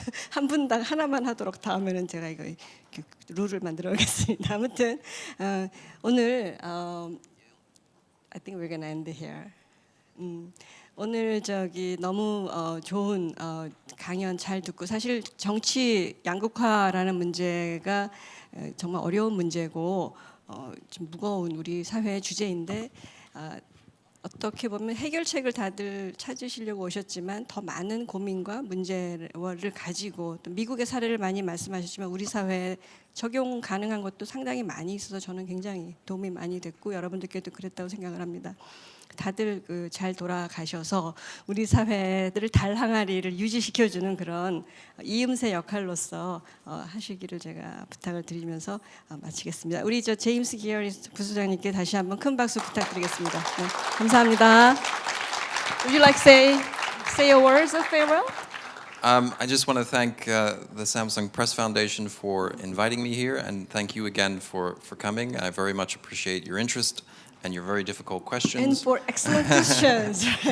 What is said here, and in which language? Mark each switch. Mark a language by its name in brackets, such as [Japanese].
[Korean] 한 분당 하나만 하도록 다음에는 제가 이거 룰을 만들어 오겠습니다. 아무튼 오늘 [English] I think we're gonna end here. [Korean] 오늘 너무 좋은 강연 잘 듣고, 사실 정치 양극화라는 문제가 정말 어려운 문제고 좀 무거운 우리 사회의 주제인데 어떻게 보면 해결책을 다들 찾으시려고 오셨지만 더 많은 고민과 문제를 가지고, 또 미국의 사례를 많이 말씀하셨지만 우리 사회에 적용 가능한 것도 상당히 많이 있어서 저는 굉장히 도움이 많이 됐고 여러분들께도 그랬다고 생각을 합니다. 다들 잘 돌아가셔서 우리 사회들을 달 항아리를 유지시켜주는 그런 이음새 역할로서 하시기를 제가 부탁을 드리면서 마치겠습니다. 우리 제임스 기어리 부소장님께 다시 한번 큰 박수 부탁드리겠습니다. 네, 감사합니다. [English] Would you like to say a words of farewell? I just want to thank the Samsung Press Foundation for inviting me here, and thank you again for coming. I very much appreciate your interest and your very difficult questions. And for excellent questions.